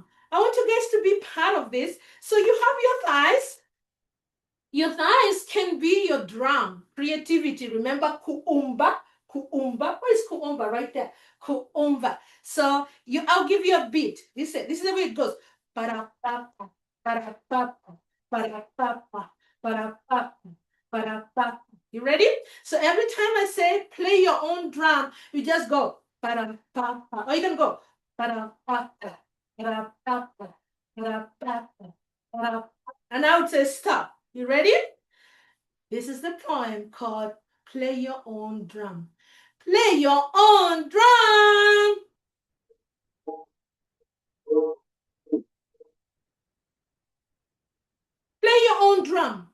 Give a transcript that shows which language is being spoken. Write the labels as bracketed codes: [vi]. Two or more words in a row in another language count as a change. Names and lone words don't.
[en] I want you guys to be part of this. So you have your thighs. Your thighs can be your drum. Creativity. Remember kuumba? Kuumba. Where is kuumba? Right there. Kuumba. So I'll give you a beat. This is the way it goes. Para-pa-pa, para-pa-pa, para-pa-pa, para-pa-pa, para-pa-pa. You ready? So every time I say play your own drum, you just go para-pa-pa. Or you can go para-pa-pa, para-pa-pa, para-pa-pa, para-pa. And I would say stop. You ready? This is the poem called Play Your Own Drum. Play your own drum. Play your own drum.